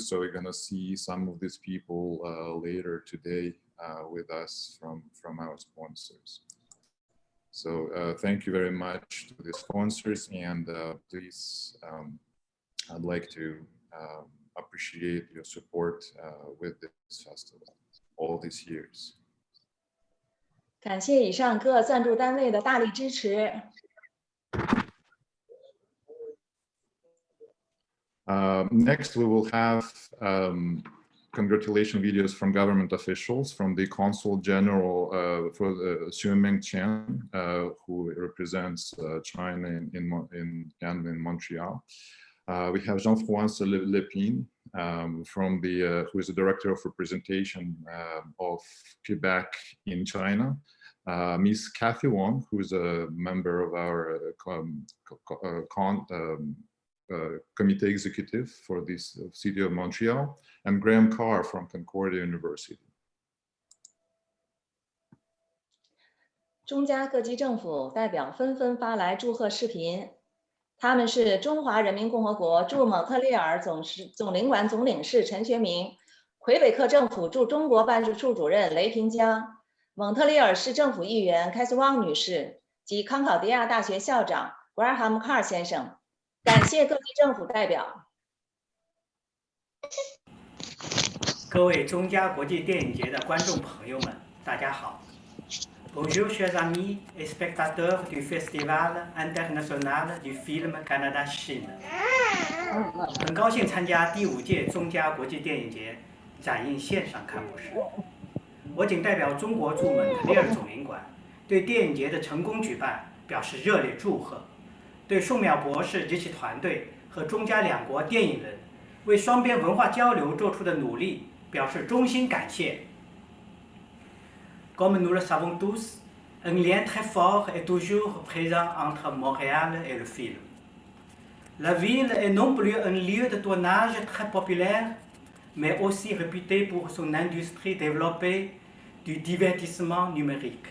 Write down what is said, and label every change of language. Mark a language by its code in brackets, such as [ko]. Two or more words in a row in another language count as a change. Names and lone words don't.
[en] So we're gonna see some of these people later today with us from our sponsors. So thank you very much to the sponsors, and please, I'd like to appreciate your support with this festival all these years. [zh] 感谢以上各赞助单位的大力支持。 [en] Next, we will have congratulation videos from government officials, from the Consul General for Xu Mengqian, who represents China in Canada, in Montreal. We have Jean-François Lepine, from the who is the Director of Representation of Quebec in China. Miss Kathy Wong, who is a member of our Committee Executive for this City of Montreal, and Graham Carr from Concordia University. [zh] 中加各级政府代表纷纷发来祝贺视频，他们是中华人民共和国驻蒙特利尔总领馆总领事陈学明，魁北克政府驻中国办事处主任雷平江，蒙特利尔市政府议员凯斯旺女士及康考迪亚大学校长 Graham Carr 先生。感谢各级政府代表。各位中加国际电影节的观众朋友们，大家好。 [fr] Bonjour, chers amis et spectateurs du Festival international du film Canada-Chine。 [zh] 很高兴参加第5届中加国际电影节展映线上开幕式。我谨代表中国驻蒙特利尔总领馆，对电影节的成功举办表示热烈祝贺。对宋淼博士及其团队和中加两国电影人为双边文化交流做出的努力表示衷心感谢。 [fr] Comme nous le savons tous, un lien très fort est toujours présent entre Montréal et le film. La ville est non plus un lieu de tournage très populaire, mais aussi réputé pour son industrie développée du divertissement numérique.